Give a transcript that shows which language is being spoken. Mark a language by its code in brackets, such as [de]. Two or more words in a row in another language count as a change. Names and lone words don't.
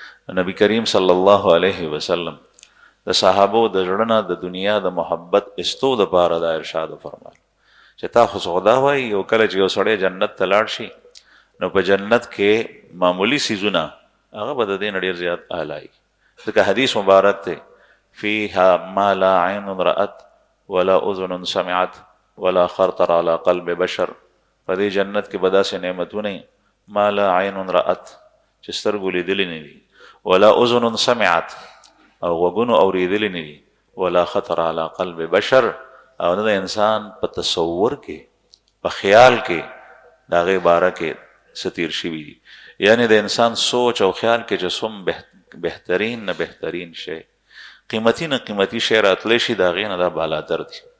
[ps] نبی کریم [ar] صلی الله علیه وسلم [ps] د صحابو د زړه نه د دنیا د محبت استو د پاره دا ارشاد فرمایل چې تا خو خدا وایي یو کله چې یو سړی جنت ته لاړ شي نو په جنت کې معمولی سیزونه هغه به د دې نه ډېر زیات اعلی ځکه حدیث مبارک دی [ar] فیها ما لا عین رأت ولا اذن سمعت ولا خطر على قلب بشر. [ps] په دې جنت کې به داسې نعمتونه [ar] ما لا عین رأت [ps] چې سترګو لیدلې نه دي، [ar] ولا اذن سمعت [ps] او غوږونو اورېدلې نه دي، [ar] ولا خطر على قلب بشر [ps] او نه د انسان په تصور کې په خیال کې د هغې باره کې څه تیر شوي دي. یعنې د انسان سوچ او خیال کې چې څوم بهترین نه بهترین شی قیمتي نه قیمتي شی راتلی شي د هغې نه دا بالاتر دي.